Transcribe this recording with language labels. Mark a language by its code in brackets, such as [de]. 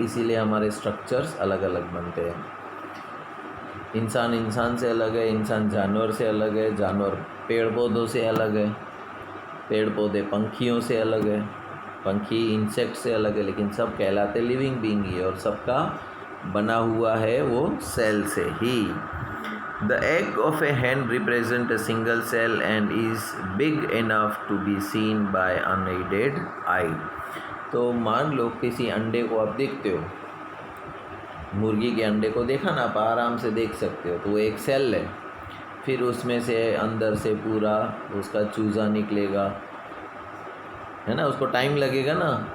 [hi] इसीलिए हमारे स्ट्रक्चर्स अलग अलग बनते हैं। इंसान से अलग है, इंसान जानवर से अलग है, जानवर पेड़ पौधों से अलग है, पेड़ पौधे पंखियों से अलग है, पंखी इंसेक्ट से अलग है, लेकिन सब कहलाते लिविंग बीइंग ही, और सबका बना हुआ है वो सेल से ही। [en] The egg of a hen represents a single cell and is big enough to be seen by unaided eye. [hi] तो मान लो किसी अंडे को आप देखते हो, मुर्गी के अंडे को देखा ना, आप आराम से देख सकते हो, तो वो एक सेल है। फिर उसमें से अंदर से पूरा उसका चूज़ा निकलेगा, है ना, उसको टाइम लगेगा ना।